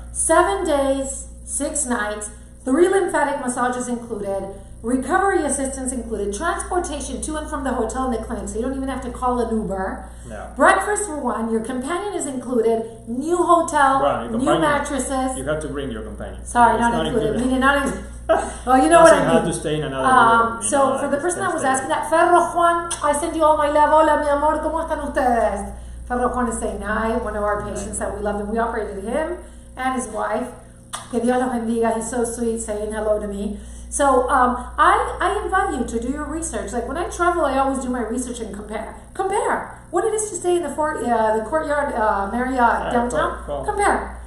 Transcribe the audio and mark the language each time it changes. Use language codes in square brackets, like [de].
[en] 7 days, 6 nights, 3 lymphatic massages included, recovery assistance included, transportation to and from the hotel and the clinic, so you don't even have to call an Uber. Yeah. Breakfast for one, your companion is included, new hotel, new mattresses. You have to bring your companion. Sorry, not included. Meaning not included. Well, you know what I mean. Have to stay in another room, so for the person that was asking that, Ferro Juan, I send you all my love. [es] Hola, mi amor, ¿cómo están ustedes? [en] Ferro Juan is saying hi, one of our patients that we love, and we operated him and his wife. [es] Que Dios los bendiga. [en] He's so sweet, saying hello to me. So I invite you to do your research. Like when I travel, I always do my research and compare what it is to stay in the Courtyard Marriott downtown. Cool. Compare.